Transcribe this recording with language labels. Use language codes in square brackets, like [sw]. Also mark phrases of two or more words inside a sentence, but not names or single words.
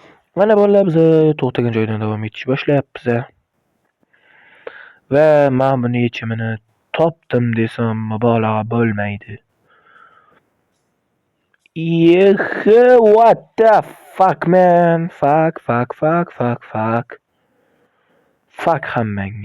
[uz] Mana bolalar biz to'xtagan joydan davom etishni boshlayapmiz. Va men buni yechimini topdim desam mubolag'a bo'lmaydi. [en] What the fuck man? [uz] Fuck hammangga.